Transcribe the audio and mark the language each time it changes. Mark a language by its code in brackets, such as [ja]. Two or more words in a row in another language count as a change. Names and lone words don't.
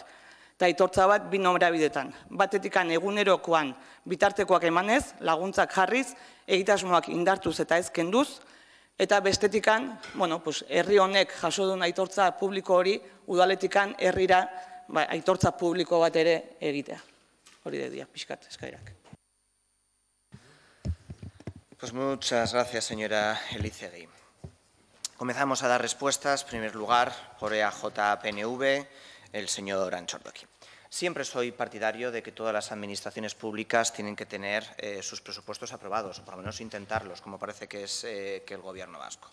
[eu] Eta aitortza bat bi norabidetan. Batetikan egunerokoan bitartekoak emanez, laguntzak jarriz, egitasmoak indartuz eta ez kenduz, eta bestetikan, herri honek jaso duen aitortza publiko hori, udaletikan herrira aitortza publiko bat ere egitea. Hori de dia, pixkat, eskairak. [es] Pues muchas gracias, señora Elizegui. Comenzamos a dar respuestas, en primer lugar, por EAJ-PNV, el señor Anchordoki. Siempre soy partidario de que todas las administraciones públicas tienen que tener sus presupuestos aprobados, o por lo menos intentarlos, como parece que es que el Gobierno vasco.